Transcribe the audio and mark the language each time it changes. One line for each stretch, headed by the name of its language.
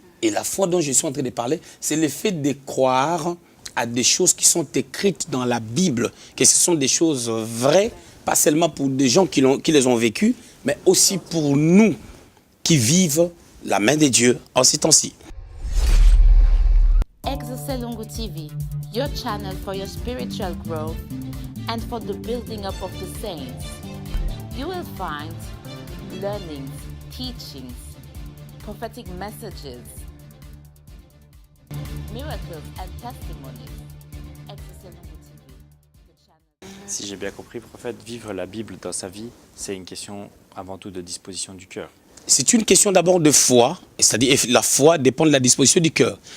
French: Et la foi dont je suis en train de parler, c'est le fait de croire à des choses qui sont écrites dans la Bible, que ce sont des choses vraies, pas seulement pour des gens qui les ont vécues, mais aussi pour nous qui vivent la main de Dieu en ces temps-ci.
English: Exoselongo TV, your channel for your spiritual growth and for the building up of the saints. You will find learnings, teachings, prophetic messages, miracles and testimonies. Exoselongo TV, the channel.
French: Si j'ai bien compris, prophète, vivre la Bible dans sa vie, c'est une question avant tout de disposition du cœur. C'est une question d'abord de foi, c'est-à-dire la foi dépend de la disposition du cœur.